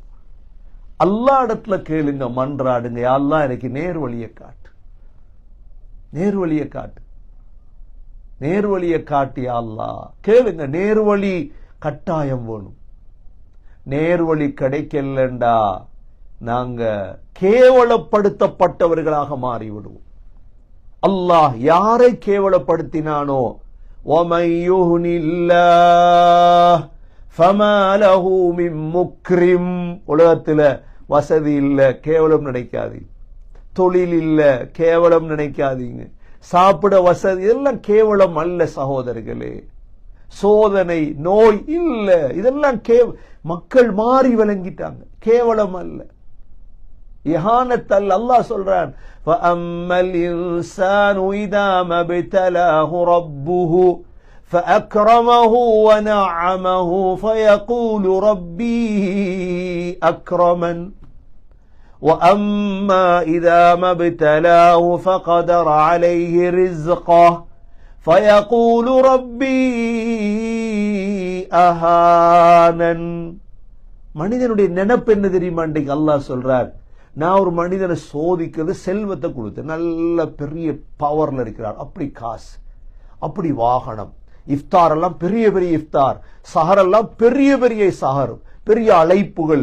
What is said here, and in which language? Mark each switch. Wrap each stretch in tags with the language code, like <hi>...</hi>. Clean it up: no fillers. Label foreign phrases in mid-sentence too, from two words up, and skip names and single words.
<ta>அல்லாஹ் இடத்துல கேளுங்க, மன்றாடுங்க,</ta> <ar>يا الله</ar> <ta>எனக்கு நேர்வழியை காட்டு, நேர்வழியை காட்டு, நேர்வழியை காட்டி அல்லாஹ் கேளுங்க. நேர்வழி கட்டாயம் வேணும். நேர்வழி கிடைக்கலண்டா நாங்க கேவலப்படுத்தப்பட்டவர்களாக மாறிவிடுவோம். அல்லாஹ் யாரை கேவலப்படுத்தினானோ</ta> <ar>وَمَن يُهْنِ اللَّهُ فَمَا لَهُ مِن مُكْرِمٍ,</ar> <ta>உலகத்துல வசதி இல்ல கேவலம் நினைக்காதீங்க, தொழில் இல்ல கேவலம் நினைக்காதீங்க, சாப்பிட வசதி இதெல்லாம் கேவலம் அல்ல சகோதரர்களே. சோதனை நோய் இல்ல, இதெல்லாம் மக்கள் மாறி விளங்கிட்டாங்க, கேவலம் அல்ல, இஹானத் அல்ல. அல்லாஹ் சொல்றான்,</ta> <ar>فَأَمَّا الْإِنسَانُ إِذَا مَا ابْتَلَاهُ رَبُّهُ فَأَكْرَمَهُ وَنَعَّمَهُ فَيَقُولُ رَبِّي أَكْرَمَنِ وَأَمَّا إِذَا مَا ابْتَلَاهُ فَقَدَرَ عَلَيْهِ رِزْقَهُ فَيَقُولُ رَبِّي أَهَانَنِ.</ar> <ta>மனிதனுடைய நினைப்பு என்ன தெரியுமா? இன்றைக்கு அல்லாஹ் சொல்றார், நான் ஒரு மனிதனை சோதிக்கிறது செல்வத்தை கொடுத்து, நல்ல பெரிய பவர்ல இருக்கிறார், அப்படி காசு, அப்படி வாகனம், இஃப்தார் எல்லாம் பெரிய பெரிய இஃப்தார், சஹர் எல்லாம் பெரிய பெரிய சஹர், பெரிய அழைப்புகள்.</ta>